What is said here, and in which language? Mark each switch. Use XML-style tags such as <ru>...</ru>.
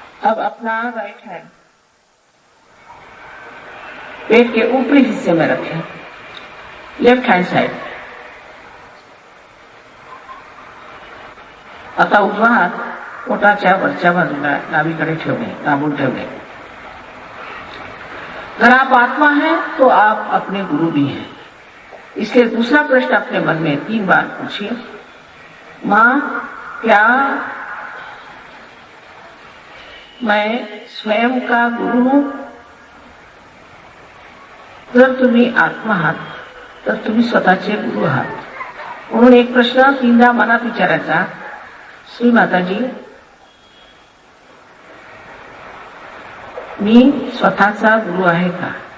<hi>अब अपना right hand पेट के ऊपरी हिस्से में रखें, लेफ्ट हैंड साइड।</hi> <mr>आता उजवा हात पोटाच्या वरच्या बाजूला डावीकडे ठेवणे, दाबून ठेवणे।</mr> <hi>अगर आप आत्मा हैं तो आप अपने गुरु भी हैं। इसलिए दूसरा प्रश्न अपने मन में 3 बार पूछिए। माँ, क्या मैं स्वयं का गुरु हूं?</hi> <mr>जर तुम्ही आत्मा आहात तर तुम्ही स्वतःचे गुरु आहात। म्हणून एक प्रश्न 3दा मनात विचारायचा, श्री माताजी, मी स्वतःचा गुरु आहे का?</mr>